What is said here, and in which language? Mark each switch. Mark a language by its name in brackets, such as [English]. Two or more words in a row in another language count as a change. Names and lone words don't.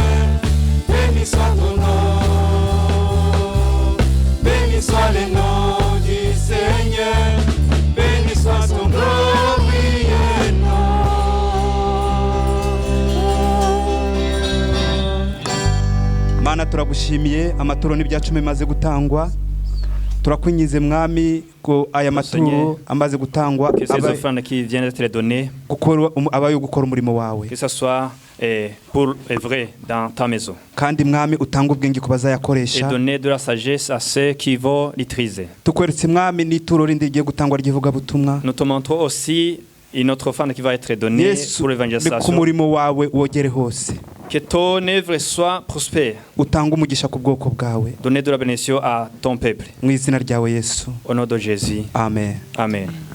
[French] Béni soit ton nom. Béni soit le nom du Seigneur. Béni soit son glorieux nom. [Kinyarwanda] Mana turagushimiye amaturo n'ibya 10 maze gutangwa. Turakwinyize mwami ko aya maturo amaze gutangwa [French] que ces offrandes qui viennent d'être données [Kinyarwanda] abayo gukora umurimo wawe. [French] Que ça soit pour œuvrer dans ta maison. [Kinyarwanda] Kandi mwami utanga ubwenge kubazayakoresha. [French] Et donner de la sagesse à ceux qui vont l'utiliser. [Kinyarwanda] Tukweretse mwami n'ituro rindi rigiye gutangwa ryivuga butumwa. [French] Nous te montrons aussi une autre offrande qui va être donnée pour l'évangélisation. [Kinyarwanda] Ku murimo wawe wogere hose. [French] Que ton œuvre soit prospère. [Kinyarwanda] Utanga umugisha ku bwoko bwawe. [French] Donner de la bénédiction à ton peuple. [Kinyarwanda] Mu izina ryawe Yesu. [French] Au nom de Jésus. Amen. Amen.